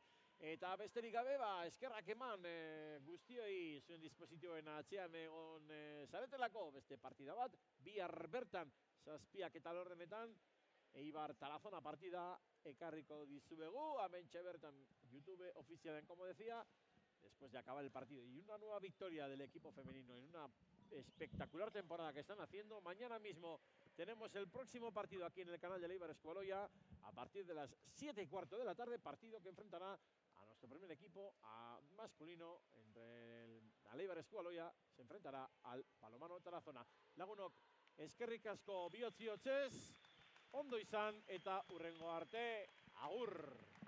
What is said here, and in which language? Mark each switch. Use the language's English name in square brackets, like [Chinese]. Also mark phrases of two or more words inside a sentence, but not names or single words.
[Basque] Eta besterik gabe, eskerrak eman guztioi zuen dispositioen atzean egon zaretelako, beste partida bat, bihar bertan, 7 eta laurdenetan, Eibar Tarazona partida ekarriko dizuegu, hementxe bertan YouTube ofizialen, [Spanish] como decía, después de acabar el partido. Y una nueva victoria del equipo femenino en una espectacular temporada que están haciendo. Mañana mismo tenemos el próximo partido aquí en el canal de Eibar Escualoia a partir de las 7:15 de la tarde, partido que enfrentará a nuestro primer equipo, a masculino, entre el Eibar Eskualoia, se enfrentará al Palomano Tarazona. [Basque] Lagunok, eskerrik asko bihotz-bihotzez, ondo izan eta hurrengo arte, agur!